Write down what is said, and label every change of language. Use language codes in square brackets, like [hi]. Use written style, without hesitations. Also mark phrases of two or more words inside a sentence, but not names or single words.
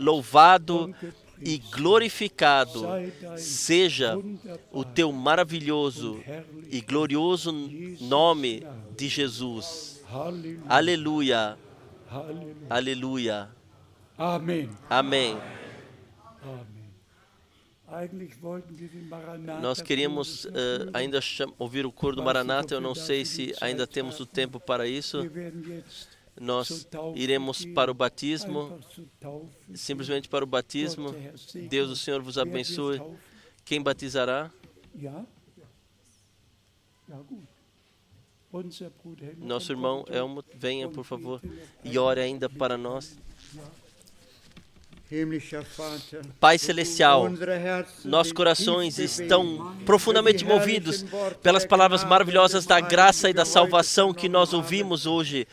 [pt] Louvado e glorificado seja o teu maravilhoso e glorioso nome de Jesus. Aleluia. Aleluia. Amém. Amém. [de] Eigentlich wollten wir den Maranatha [pt] Nós queríamos ainda ouvir o coro do Maranata. Eu não sei se ainda temos o tempo para isso. [de] Wir werden jetzt [pt] Nós iremos para o batismo, [de] einfach zu taufen. [pt] simplesmente para o batismo. Deus, o Senhor vos abençoe. Quem batizará? [de] Ja? Ja, gut. Unser Bruder Helmut, [pt] Nosso irmão Helmut, venha, por favor, e ore ainda para nós. Pai Celestial, nossos corações estão profundamente movidos pelas palavras maravilhosas da graça e da salvação que nós ouvimos hoje.